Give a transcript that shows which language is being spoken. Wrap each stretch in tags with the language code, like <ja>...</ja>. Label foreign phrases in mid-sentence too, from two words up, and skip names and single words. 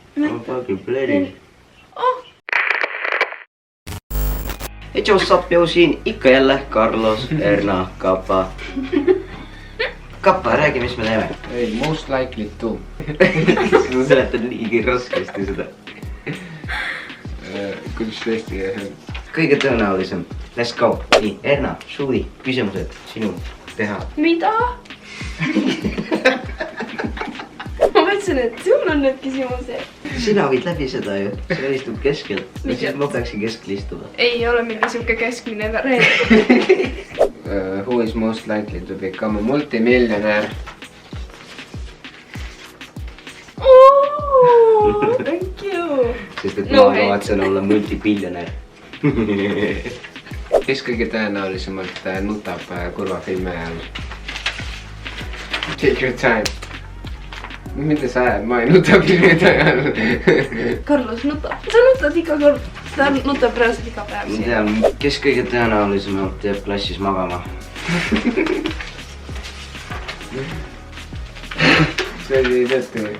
<en>I'm fucking bloody. Hei, what's up,</en> <et>joo, siin ikka jälle Carlos, Erna, Kappa. Kappa, räägi, mis me teeme. Ei,</et> <en>most likely to.</en> <et>Ma seletan niigi raskesti seda. Kuidas tõesti jah? Kõige tõenäolisem.</et> <en>Let's go.</en> <et>Nii, Erna, Suvi, küsimused sinu teha. Mida? Ma mõtlesin, et sul on need küsimused. Sina võid läbi seda ju. Sina istub keskel. Siis ma peaksin keskel istuda. Ei ole mingi siuke keskmine reegel.</et> <en>Who is most likely to become a multimillionaire? Thank you.</en> <et>Sest et ma kavatsen olla multipiljonär. Kes kõige tõenäolisemalt nutab kurva filmi ajal?</et> <en>Take your time.</en> <et>Mida sa ajad? Ma ei nuta filmide ajal. Carlos nutab. Sa nutad iga kord. Ta nutab reaalselt iga päev Ma siin. tean, kes kõige tõenäolisemalt jääb klassis magama? See oli tõesti või?</et>